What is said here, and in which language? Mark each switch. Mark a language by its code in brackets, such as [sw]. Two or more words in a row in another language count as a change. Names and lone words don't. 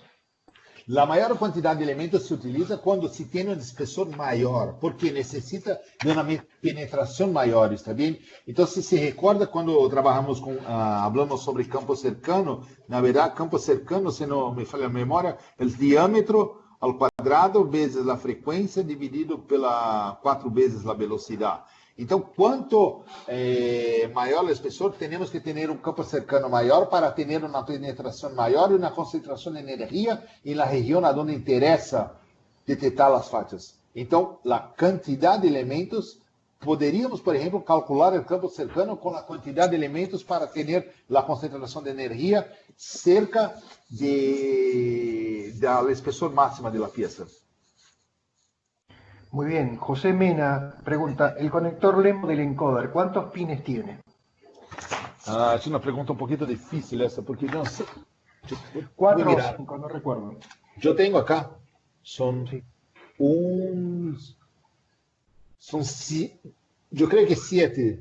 [es] La mayor cantidad de elementos se utiliza cuando se tiene un espesor mayor, porque necesita de una penetración mayor, ¿está bien? Entonces, se recuerda cuando trabajamos hablamos sobre campo cercano, na verdad, campo cercano, si no me falla la memoria, el diámetro al cuadrado vezes la frecuencia dividido [pt] pela 4 vezes [es] la velocidad. [pt] Então, quanto maior o espessor, temos que ter um [es] campo cercano [pt] maior para ter uma penetração maior e uma concentração de energia na região onde interessa detectar as fachas. Então, a quantidade de elementos, poderíamos, por exemplo, calcular o [es] campo cercano [pt] com a quantidade de elementos para ter a concentração de energia cerca da espessor máxima da peça. [es] Muy bien. José Mena pregunta, el conector LEMO del encoder, ¿cuántos pines tiene? Es una pregunta un poquito difícil esa, porque no sé. 4 o 5, no recuerdo. Yo tengo acá, son yo creo que 7.